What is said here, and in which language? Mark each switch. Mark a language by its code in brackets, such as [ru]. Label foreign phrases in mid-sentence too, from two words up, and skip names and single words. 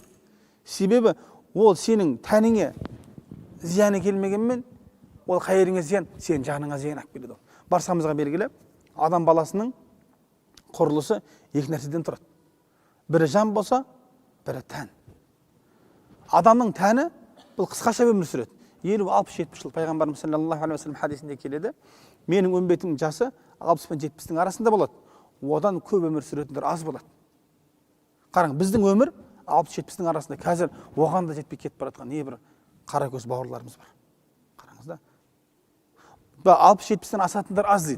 [kk] Себебі ол сенің тәніңе зияны келмегенмен, ол қайырыңа зиян, сенің жаныңа зиян алып келеді. Баршамызға белгілі, адам баласының құрылысы екі нәрседен тұрады. Бірі жан болса, бірі тән. Адамның тәні бұл қысқаша өмір сүреді. 50-60-70 жыл. Пайғамбарымыз [ar] صلى الله عليه وسلم [kk] хадисінде келеді. Менің үмбетімнің жасы 60 пен 70-тің арасында болады. Одан көп өмір сүретіндер аз болады. Қараң, біздің өмір 60-70-тің арасында. Қазір оған да жетпей кетіп бара жатқан небір қара көз бауырларымыз бар. Қараңыз да. 60-70-тен асатындар аз дейді.